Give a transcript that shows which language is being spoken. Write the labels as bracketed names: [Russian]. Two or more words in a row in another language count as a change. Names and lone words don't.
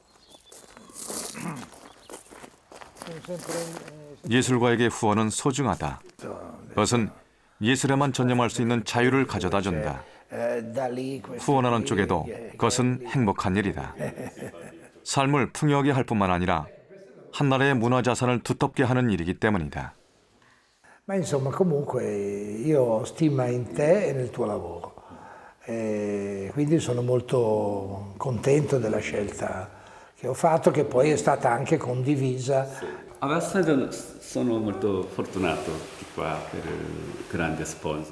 [Korean] 예술가에게 후원은 소중하다. 그것은 예술에만 전념할 수 있는 자유를 가져다 준다. 후원하는 쪽에도 그것은 행복한 일이다. 삶을 풍요하게 할 뿐만 아니라 한 나라의 문화자산을 두텁게 하는 일이기 때문이다. [Italian] Ma insomma, comunque io ho stima in te e nel tuo lavoro. Quindi sono molto contento della scelta che ho fatto, che poi è stata anche condivisa Abbastanza sono molto fortunato di qua per il grande sponsor.